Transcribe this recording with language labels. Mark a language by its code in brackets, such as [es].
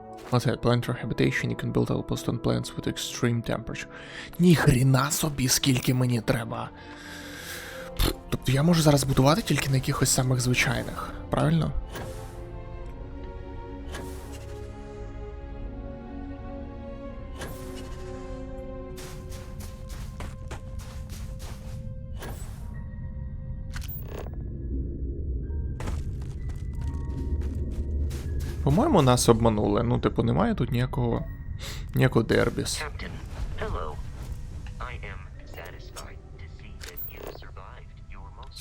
[en] Let's say planetary habitation, you can build outpost on planets with extreme temperature. [uk] Ні хріна собі, скільки мені треба. Тобто я можу зараз будувати тільки на якихось самих звичайних, правильно? По-моєму, нас обманули. Ну, типу, немає тут ніякого дербіс. [en] Captain, hello. I am satisfied to see that you survived your most